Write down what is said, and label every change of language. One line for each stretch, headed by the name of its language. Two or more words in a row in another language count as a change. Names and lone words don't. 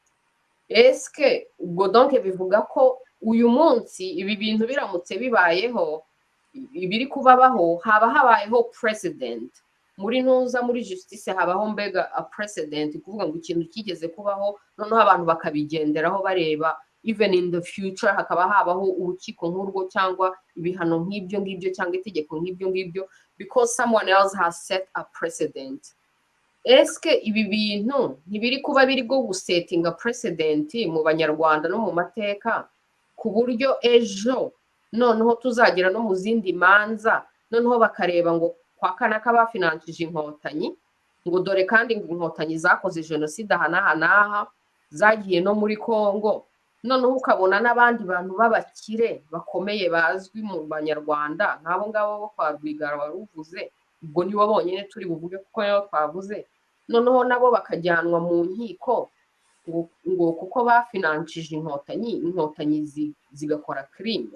Kinyarwanda: Eske ubwo donc bivuga ko uyu munsi ibi bintu biramutse bibayeho, ibiri kubabaho, haba habayeho president muri ntuza muri justice, habaho mbega a president, kuvuga ngo ikintu kigeze kubaho noneho abantu bakabigenderaho bareba
English: even in the future,
Kinyarwanda: hakaba habaho urukiko nk'urwo cyangwa ibihano nk'ibyo ngibyo cyangwa itegeko nk'ibyo ngibyo
English: because someone else has set a precedent.
Kinyarwanda: Eske ibi bintu ntibiri kuba biri go gusetinga precedent mu banyarwanda no mu mateka ku buryo ejo noneho tuzagira no mu zindi manza noneho bakareba ngo kwa Kanaka bafinanshije inkotanyi, ngo dore kandi ngo inkotanyi zakoze jenoside aha zagiye no muri Kongo, noneho ukabona n'abandi bantu b'abakire bakomeye bazwi mu banyarwanda nk'abo ngabo bo kwa Rwigara wari uvuze, ubwo nibo bonyine turi buvuge kuko yo twavuze, noneho nabo bakajyanwa mu nkiko ngo kuko bafinanshije inkotanyi zigakora crime.